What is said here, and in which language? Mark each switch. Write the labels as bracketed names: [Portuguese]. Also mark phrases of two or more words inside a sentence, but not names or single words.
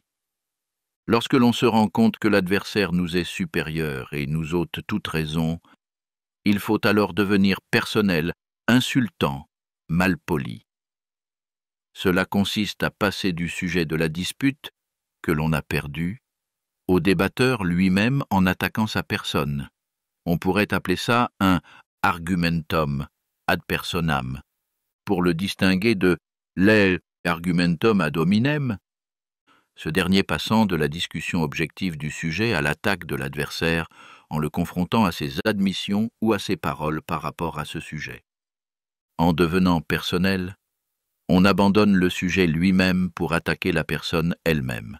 [French] Lorsque l'on se rend compte que l'adversaire nous est supérieur et nous ôte toute raison, il faut alors devenir personnel, insultant, malpoli. Cela consiste à passer du sujet de la dispute, que l'on a perdu, au débatteur lui-même en attaquant sa personne. On pourrait appeler ça un [Latin] argumentum ad personam, [French] pour le distinguer de l' [Latin] argumentum ad hominem, [French] ce dernier passant de la discussion objective du sujet à l'attaque de l'adversaire en le confrontant à ses admissions ou à ses paroles par rapport à ce sujet. En devenant personnel, on abandonne le sujet lui-même pour attaquer la personne elle-même.